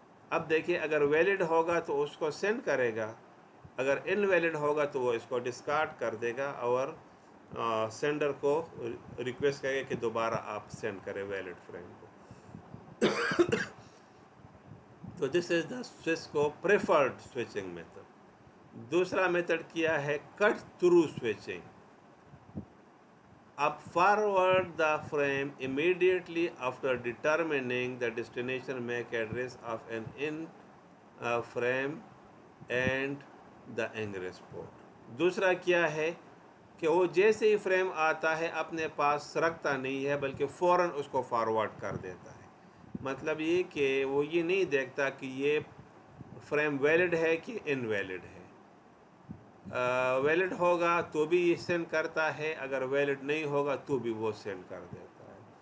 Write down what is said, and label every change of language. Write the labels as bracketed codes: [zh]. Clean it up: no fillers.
[ur] اب دیکھیں، اگر ویلڈ ہوگا تو اس کو سینڈ کرے گا، اگر ان ویلڈ ہوگا تو وہ اس کو ڈسکارڈ کر دے گا اور سینڈر کو ریکویسٹ کرے گا کہ دوبارہ آپ سینڈ کریں ویلڈ فریم کو. [en] تو this is the Cisco preferred switching method. [ur] دوسرا میتھڈ کیا ہے، کٹ تھرو سوئچنگ. [en] اب forward the frame immediately after determining the destination MAC address of an in frame and the ingress port. [ur] دوسرا کیا ہے کہ وہ جیسے ہی فریم آتا ہے اپنے پاس رکھتا نہیں ہے بلکہ فوراً اس کو فارورڈ کر دیتا ہے. مطلب یہ کہ وہ یہ نہیں دیکھتا کہ یہ فریم ویلڈ ہے کہ ان ویلڈ ہے. ویلڈ ہوگا تو بھی یہ سینڈ کرتا ہے، اگر ویلڈ نہیں ہوگا تو بھی وہ سینڈ کر دیتا ہے.